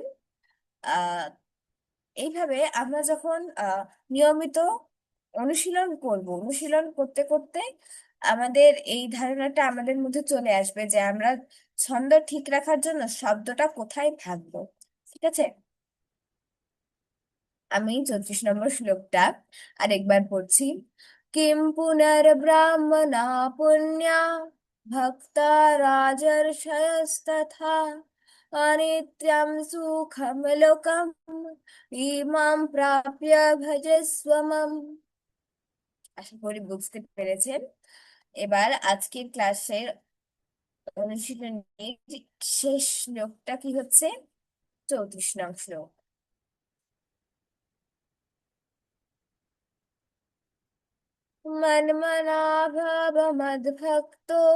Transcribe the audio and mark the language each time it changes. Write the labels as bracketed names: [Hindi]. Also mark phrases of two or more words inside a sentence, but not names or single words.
[Bangla] আহ এইভাবে আমরা যখন নিয়মিত অনুশীলন করব, অনুশীলন করতে করতে আমাদের এই ধারণাটা আমাদের মধ্যে চলে আসবে যে আমরা ছন্দ ঠিক রাখার জন্য শব্দটা কোথায় থাকবো। ঠিক আছে, আমি 34 নম্বর শ্লোকটা আরেকবার পড়ছি। [Sanskrit] কিম পুনর্ব্রাহ্মণা পুণ্যা भक्ता राजर्षयस्तथा अनित्यं सुखं लोकम् ইমাম প্রাপ্য ভজস্বমম। [Bangla] আশা করি বুঝতে পেরেছেন। এবার আজকের ক্লাসের অনুশীলনীর শেষ শ্লোকটা কি হচ্ছে? 34 নং শ্লোক। [Sanskrit] মন্মনা ভাব মদ্ভক্ত।